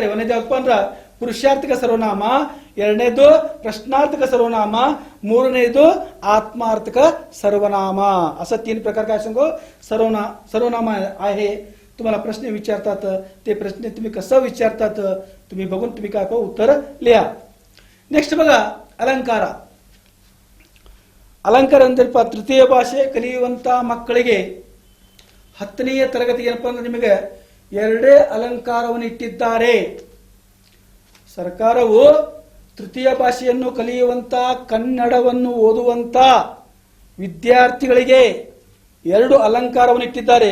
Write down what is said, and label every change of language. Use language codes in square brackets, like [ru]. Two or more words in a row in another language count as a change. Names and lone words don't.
[kn] ಒಂದನೇದು ಯಾವಪ್ಪ ಅಂದ್ರೆ ಪುರುಷಾರ್ಥಕ ಸರ್ವನಾಮ, ಎರಡನೇದು [mr] प्रश्नार्थक सर्वनाम, [kn] ಮೂರನೇದು [mr] आत्मार्थक सर्वनाम. असं 3 प्रकार काय सांगू सर्वनाम आहे. तुम्हाला प्रश्न विचारतात ते प्रश्न तुम्ही कसं विचारतात तुम्ही बघून तुम्ही काय उत्तर लिहा. [kn] ನೆಕ್ಸ್ಟ್ ಬघा ಅಲಂಕಾರ. ಅಲಂಕಾರ ಅಂದ್ರೆ ತೃತೀಯ ಭಾಷೆ ಕಲಿಯುವಂತ ಮಕ್ಕಳಿಗೆ 10ನೇ ತರಗತಿಗೆ ಏನಪ್ಪ ಅಂದ್ರೆ ನಿಮಗೆ ಎರಡೇ ಅಲಂಕಾರವನ್ನು ಇಟ್ಟಿದ್ದಾರೆ. ಸರ್ಕಾರವು ತೃತೀಯ ಭಾಷೆಯನ್ನು ಕಲಿಯುವಂತ ಕನ್ನಡವನ್ನು ಓದುವಂತ ವಿದ್ಯಾರ್ಥಿಗಳಿಗೆ 2 ಅಲಂಕಾರವನ್ನು ಇಟ್ಟಿದ್ದಾರೆ.